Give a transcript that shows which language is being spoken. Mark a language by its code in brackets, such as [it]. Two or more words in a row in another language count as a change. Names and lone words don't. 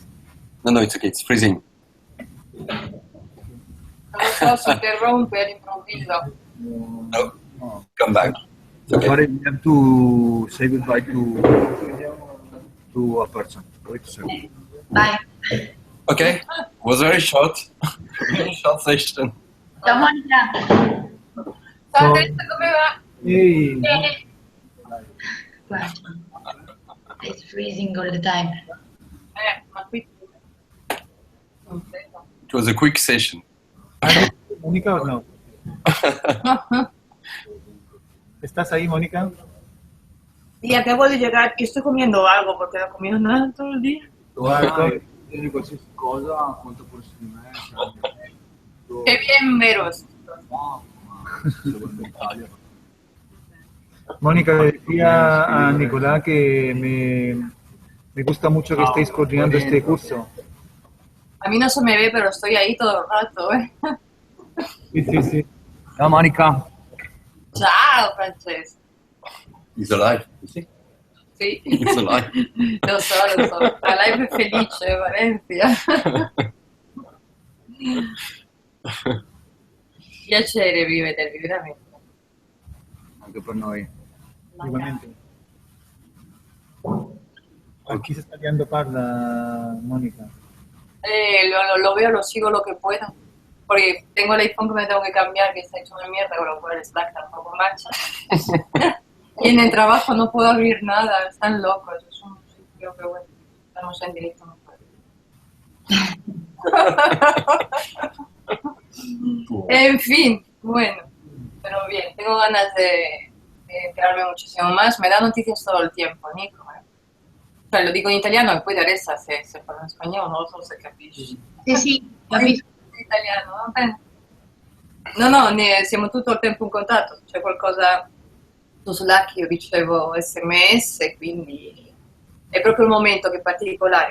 [en] No, it's okay. It's freezing. No, come back. Okay. Sorry, we have to say goodbye to a person. Wait a second. Bye. Okay, was very short. Very short session. [it] Ciao Monica. [en] So, [it] come va? [en] hey, [it] Guarda, [en] it's freezing all the time. [it] Ma qui... [en] It was a quick session. [es] Mónica o no? ¿Estás ahí, Mónica? Y acabo de llegar y estoy comiendo algo porque no he comido nada todo el día. [it] Qualsiasi cosa, quanto forse di me, [es] Qué bien veros. Mónica, le decía a Nicolás que me gusta mucho que estéis coordinando este curso. A mí no se me ve, pero estoy ahí todo el rato, ¿eh? Sí, sí, sí. [it] Ciao Monica. Ciao, Francesco. [en] He's alive. You see? [it] Sì. [en] He's alive. [it] Lo so. La live è felice, Valencia. Piacere vedervi, veramente. anche per noi. [es] Igualmente. Aquí se está liando parda, Mónica. Lo veo, lo sigo lo que puedo. Porque tengo el iPhone que me tengo que cambiar, que está hecho una mierda, con lo cual el Slack tampoco marcha. Y en el trabajo no puedo abrir nada, están locos. Es un sitio que, bueno, estamos en directo, no puedo. En fin, bueno, pero bien, tengo ganas de enterarme muchísimo más. Me da noticias todo el tiempo, Nico. [it] Cioè, lo dico in italiano e poi Teresa se parla in spagnolo non lo so se capisci. Sì, capisco. In italiano, va bene? No, siamo tutto il tempo in contatto, c'è qualcosa su Slack, io ricevo SMS, quindi è proprio il momento che è particolare.